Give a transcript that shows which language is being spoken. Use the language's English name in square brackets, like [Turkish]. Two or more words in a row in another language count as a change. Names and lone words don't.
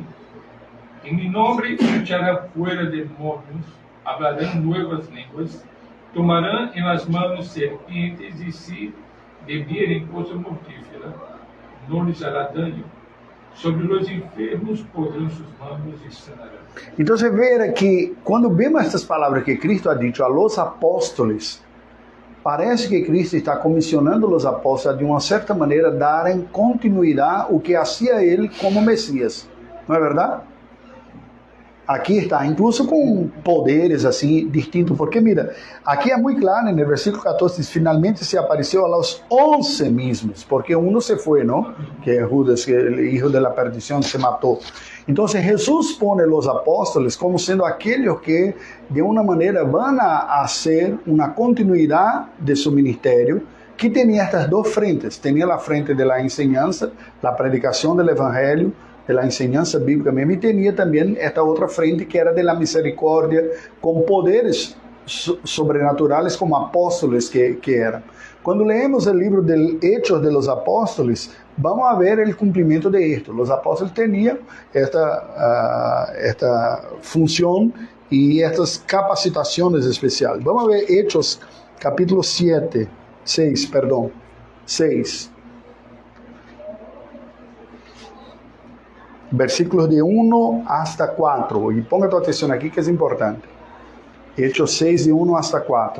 [Spanish] En mi nombre echarán fuera demonios, hablarán nuevas lenguas, tomarán en las manos serpientes, y si bebieren cosa mortífera, no les hará daño. Sobre los enfermos podrán sus manos y sanarán. Entonces, ver que cuando vemos estas palabras que Cristo ha dicho a los apóstoles, parece que Cristo está [Portuguese] comissionando os apóstolos a, de uma certa maneira, darem continuidade ao que hacía ele como Messias. Não é verdade? Aqui está, incluso com poderes assim distintos, porque mira, aqui é muito claro, no versículo 14, diz, finalmente se apareceu [Spanish] a los 11 mismos, [Portuguese] porque uno se foi, não? Que é Judas, que o [Spanish] hijo de la perdición [Portuguese] se matou. Então, Jesus põe os apóstolos como sendo aqueles que, de uma maneira, vão a ser uma continuidade de seu ministério, que tinha estas duas frentes. Tinha a frente da enseñanza, a predicação do evangelho, [Spanish] de la enseñanza bíblica [Portuguese] mesmo, e tinha também esta outra frente que era [Spanish] de la misericórdia, [Portuguese] com poderes sobrenaturais como apóstolos que eram. Quando leemos o livro de Hechos de los Apóstolos, vamos a ver o cumprimento de esto. Os apóstolos tinham esta função e estas capacitações especiais. [Spanish] Vamos a ver Hechos capítulo 6. Versículos de 1 hasta 4. Y ponga tu atención aquí que es importante. Hechos 6, de 1 hasta 4.